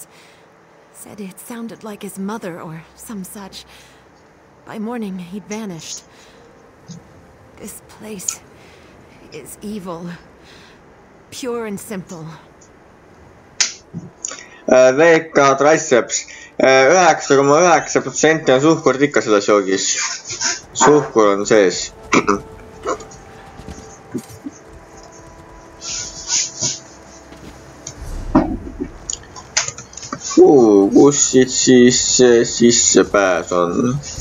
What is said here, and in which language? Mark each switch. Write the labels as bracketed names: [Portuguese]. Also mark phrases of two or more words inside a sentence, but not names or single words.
[English] Said it sounded like his mother or some such. By morning, he'd vanished. This place is evil. Pure and simple. [Estonian] VK Triceps 9,9% on suhkurit ikka selles joogis. Suhkur on sees. Kus siis sissepääs on?